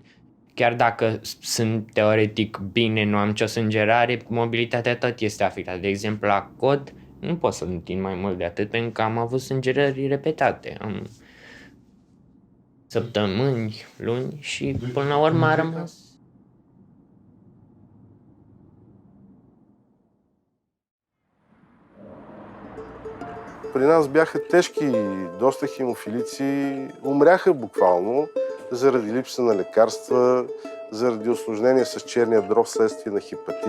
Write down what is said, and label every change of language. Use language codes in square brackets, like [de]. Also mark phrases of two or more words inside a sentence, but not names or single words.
[ro] Chiar dacă sunt teoretic bine, nu am nicio sângerare, mobilitatea tot este afectată. De exemplu, la cot, nu pot să întind mai mult de atât, pentru că am avut sângerări repetate. Am săptămâni, luni și până la urmă a rămas. [bg] При нас бяха тежки, доста хемофилици умряха буквално заради липса на лекарства, заради усложнения с черния дроб вследствие на хепатит.